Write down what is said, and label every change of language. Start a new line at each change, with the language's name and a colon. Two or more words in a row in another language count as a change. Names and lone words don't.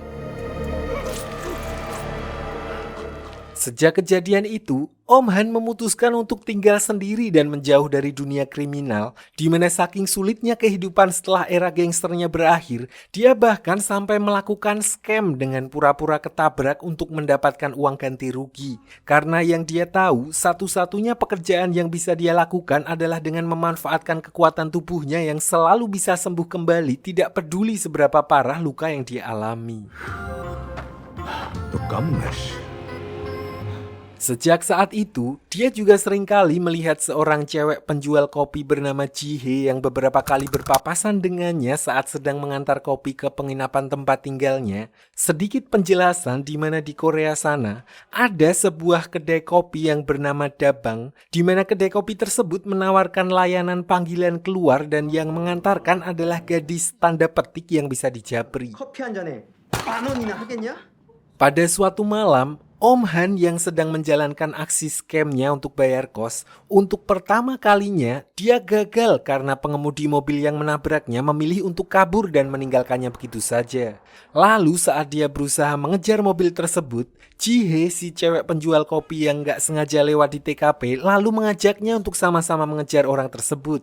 Indonesian: Sejak kejadian itu, Om Han memutuskan untuk tinggal sendiri dan menjauh dari dunia kriminal, di mana saking sulitnya kehidupan setelah era gangsternya berakhir, dia bahkan sampai melakukan scam dengan pura-pura ketabrak untuk mendapatkan uang ganti rugi. Karena yang dia tahu, satu-satunya pekerjaan yang bisa dia lakukan adalah dengan memanfaatkan kekuatan tubuhnya yang selalu bisa sembuh kembali, tidak peduli seberapa parah luka yang dia alami.
Korean: 너 깜네.
Indonesian: Sejak saat itu, dia juga seringkali melihat seorang cewek penjual kopi bernama Jihe yang beberapa kali berpapasan dengannya saat sedang mengantar kopi ke penginapan tempat tinggalnya. Sedikit penjelasan di mana di Korea sana ada sebuah kedai kopi yang bernama Dabang, di mana kedai kopi tersebut menawarkan layanan panggilan keluar dan yang mengantarkan adalah gadis tanda petik yang bisa dijabri.
Korean: 커피 한 잔에 10,000원이나 하겠냐?
Indonesian: Pada suatu malam, Om Han yang sedang menjalankan aksi scamnya untuk bayar kos, untuk pertama kalinya dia gagal karena pengemudi mobil yang menabraknya memilih untuk kabur dan meninggalkannya begitu saja. Lalu saat dia berusaha mengejar mobil tersebut, Jihe si cewek penjual kopi yang gak sengaja lewat di TKP lalu mengajaknya untuk sama-sama mengejar orang tersebut.